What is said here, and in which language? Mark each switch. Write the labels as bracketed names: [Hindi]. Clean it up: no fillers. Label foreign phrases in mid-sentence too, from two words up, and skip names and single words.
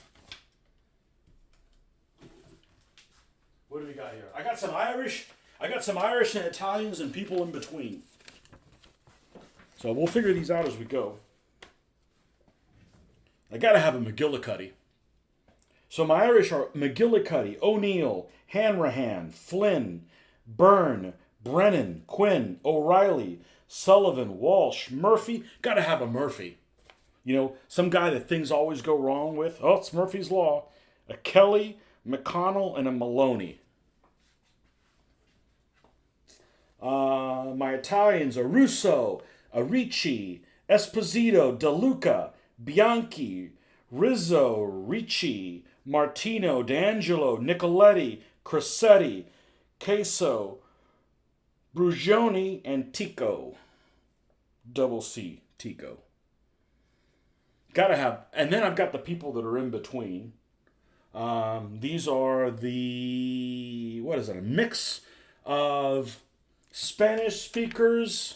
[English] What do we got here? I got some Irish and Italians and people in between. So we'll figure these out as we go. I gotta have a McGillicuddy. So my Irish are McGillicuddy, O'Neill, Hanrahan, Flynn, Byrne, Brennan, Quinn, O'Reilly, Sullivan, Walsh, Murphy. Gotta have a Murphy. Some guy that things always go wrong with. Oh, it's Murphy's Law. A Kelly, McConnell, and a Maloney. My Italians are Russo, Arici, Esposito, De Luca, Bianchi, Rizzo, Ricci, Martino, D'Angelo, Nicoletti, Cressetti, Queso, Brugioni, and Tico. Double C, Tico. Gotta have, and then I've got the people that are in between. These are a mix of Spanish speakers.